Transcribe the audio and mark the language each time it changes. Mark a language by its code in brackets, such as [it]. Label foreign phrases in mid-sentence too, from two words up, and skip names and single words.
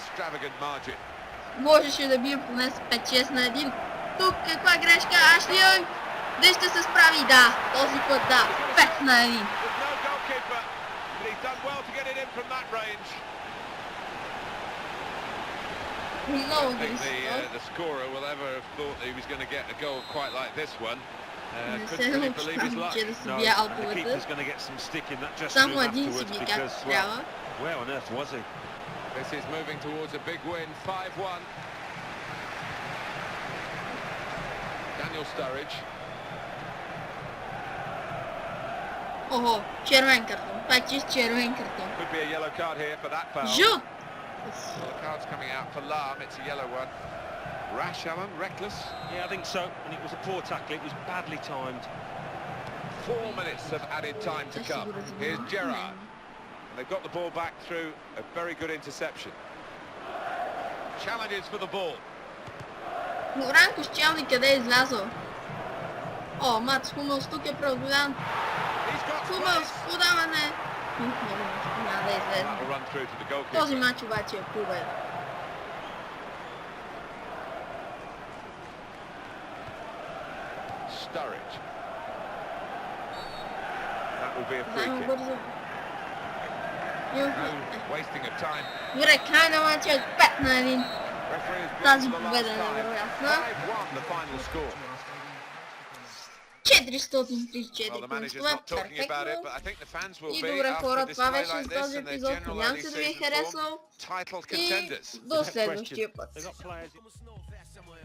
[bg] Можеше да бие поне с 5-6 на 1. Тук каква грешка? Ашли Янг. Дали ще се справи? Да, този път да. 5 на 1. Много [en] the scorer will ever have thought that he was going to get a goal quite like this one. [bg] Не се научавам, че да си бия аутовете. Само един си би както трябва. [en] This is moving towards a big win, 5-1. Daniel Sturridge. [bg] Охо, червен картон. Това е чист червен картон. [en] Could be a yellow card here for that foul. [bg] Жут! [en] Well, the card's coming out for Lahm. It's a yellow one. Rash, Alan, reckless. Yeah, I think so. And it was a poor tackle. It was badly timed. 4 minutes of added time to come. Here's Gerrard. They've got the ball back through a very good interception. Challenges for the ball. [bg] Ранко Щелни къде е излязъл? О, Мац Хумелс тук е преодолян. Хумелс, подаване. Няма да излезе. Този матч обаче е победа. [en] Sturridge. That will be a free kick. wasting of time. [bg] Добре, край на матча от 5 на 1. [en] Referee has [bg] Тази [en] been for the [bg] победа [en] last [bg] е [en] time. [bg] невероятна. [en] 5-1 the final score. 434 Well, the manager's [bg] пунктове, [en] not talking about it, [bg] перфектно. [en] but I think the fans will [bg] И [en] be [bg] добре хора, [en] after [bg] това [en] display [bg] беше [en] like [bg] за [en] this [bg] този [en] and their [bg] епизод. [en] general [bg] Надявам [en] early [bg] се да ви е [en] season form. [bg] харесал. [en] Title [bg] И [en] contenders. [bg] до следващия път. [en] They've got players